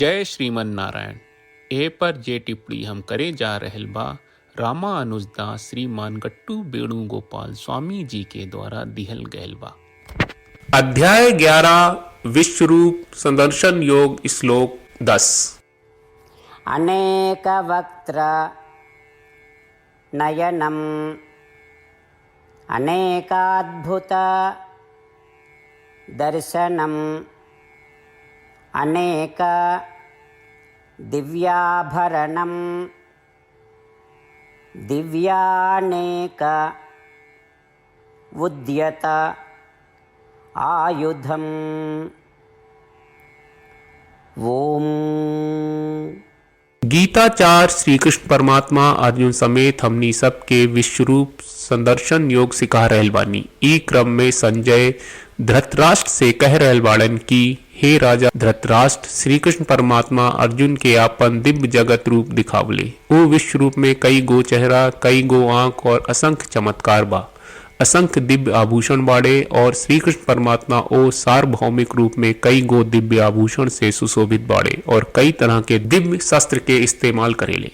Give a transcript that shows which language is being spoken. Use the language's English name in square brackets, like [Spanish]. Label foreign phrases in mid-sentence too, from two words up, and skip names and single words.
[Bhojpuri] जय श्रीमन नारायण। ए पर जे टिप्पणी हम करे जा रहल बा रामानुजदास श्रीमान गट्टू वेणुगोपाल स्वामी जी के द्वारा दिहल गयल बा। अध्याय 11 विश्वरूप संदर्शन योग श्लोक 10। [Sanskrit] अनेक वक्त्र नयनम अनेकाद्भुत दर्शनम अनेक दिव्याभरणम दिव्यानेक उद्यत आयुधम। ओम। [Bhojpuri] गीताचार्य श्री कृष्ण परमात्मा अर्जुन समेत हमनी सबके विश्वरूप संदर्शन योग सिखा रहल बानी। ई क्रम में संजय धृतराष्ट्र से कह रहल बाड़न कि हे राजा धृतराष्ट्र, श्री कृष्ण परमात्मा अर्जुन के आपन दिव्य जगत रूप दिखावले। वो विश्व रूप में कई गो चेहरा, कई गो आंख और असंख्य चमत्कार बा, असंख्य दिव्य आभूषण बाड़े और श्री कृष्ण परमात्मा ओ सार्वभौमिक रूप में कई गो दिव्य आभूषण से सुशोभित बाड़े और कई तरह के दिव्य शस्त्र के इस्तेमाल करेले।